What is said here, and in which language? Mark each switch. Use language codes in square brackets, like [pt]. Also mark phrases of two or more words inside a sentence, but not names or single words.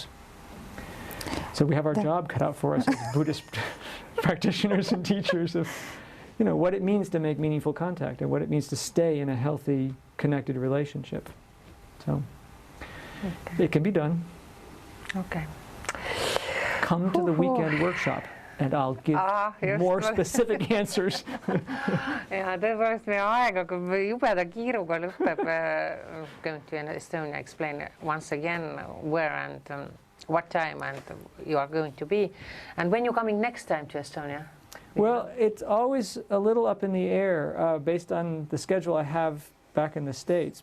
[en] So we have our job cut out for us as Buddhist practitioners and teachers of, you know, what it means to make meaningful contact and what it means to stay in a healthy, connected relationship. So it can be done. Okay. Come to the weekend workshop and I'll give more specific answers. [et] ja tõepoolest meie aeg hakkab jubeda kiiruga lõpeb. [en] Going to Estonia, explain once again where and what time and you are going to be. And when you're coming next time to Estonia? Well, it's always a little up in the air based on the schedule I have back in the States.